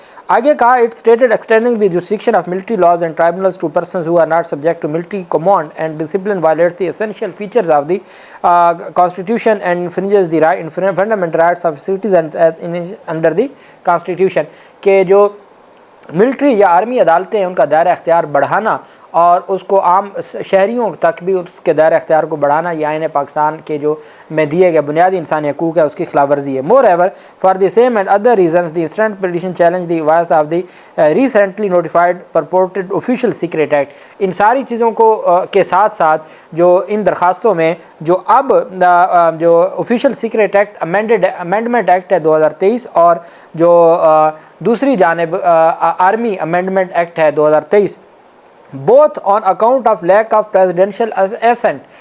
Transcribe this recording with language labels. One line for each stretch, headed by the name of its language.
Urdu: آگے کہا
English: It stated extending the jurisdiction of military laws and tribunals to persons who are not subject to military command and discipline violates the essential features of the constitution and infringes the fundamental rights of citizens as under the constitution.
Urdu: کہ جو military یا army عدالتیں ہیں ان کا دائرہ اختیار بڑھانا اور اس کو عام شہریوں تک بھی اس کے دائرہ اختیار کو بڑھانا یہ آئین پاکستان کے جو میں دیے گئے بنیادی انسانی حقوق ہیں اس کی خلاف ورزی ہے.
English: Moreover for the same and other reasons the instant petition challenge the vires of the recently notified purported official secret act.
Urdu: ان ساری چیزوں کو کے ساتھ ساتھ جو ان درخواستوں میں جو اب جو official secret act amendment act ہے 2023 اور جو دوسری جانب آرمی امینڈمنٹ ایکٹ ہے 2023
English: Both on account of lack of presidential assent.